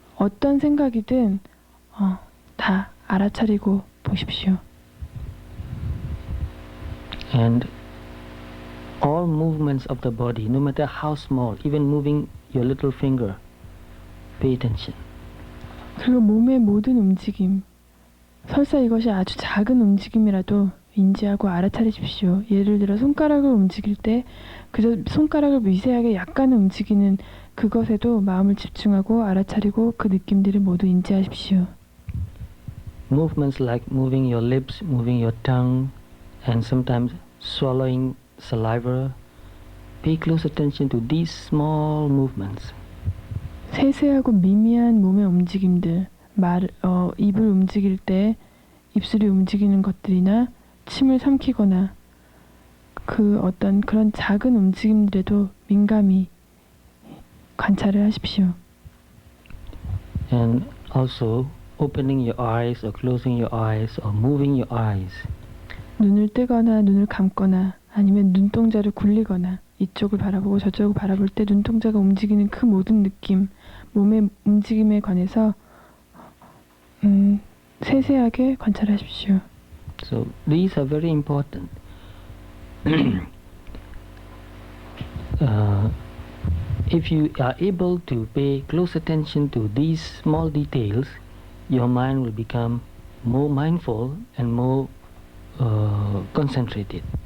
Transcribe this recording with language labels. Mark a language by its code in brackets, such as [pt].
[ko] 어떤 생각이든 다 알아차리고 보십시오. [en] And all movements of the body, no matter how small, even moving your little finger, pay attention. [ko] 그리고 몸의 모든 움직임, 설사 이것이 아주 작은 움직임이라도 인지하고 알아차리십시오. 예를 들어 손가락을 움직일 때 그저 손가락을 미세하게 약간 움직이는 그것에도 마음을 집중하고 알아차리고 그 느낌들을 모두 인지하십시오. [en] Movements like moving your lips, moving your tongue, and sometimes swallowing saliva. Pay close attention to these small movements. [ko] 세세하고 미미한 몸의 움직임들, 입을 움직일 때 입술이 움직이는 것들이나 침을 삼키거나 그 어떤 그런 작은 움직임들에도 민감히 관찰을 하십시오. [en] And also opening your eyes or closing your eyes or moving your eyes. [ko] 눈을 뜨거나 눈을 감거나 아니면 눈동자를 굴리거나 이쪽을 바라보고 저쪽을 바라볼 때 눈동자가 움직이는 그 모든 느낌, 몸의 움직임에 관해서 세세하게 관찰하십시오. [en] So these are very important. If you are able to pay close attention to these small details, your mind will become more mindful and more concentrated.